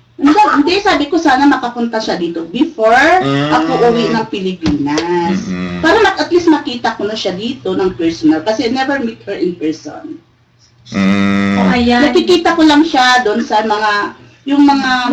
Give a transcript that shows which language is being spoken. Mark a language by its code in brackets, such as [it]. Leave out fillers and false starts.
[tl] Hindi, sabi ko sana makapunta siya dito before ako uwi ng Pilipinas. Para at least makita ko na siya dito ng personal. [en] Kasi I never meet her in person. [tl] Oh, ayan. Nakikita ko lang siya doon sa yung mga...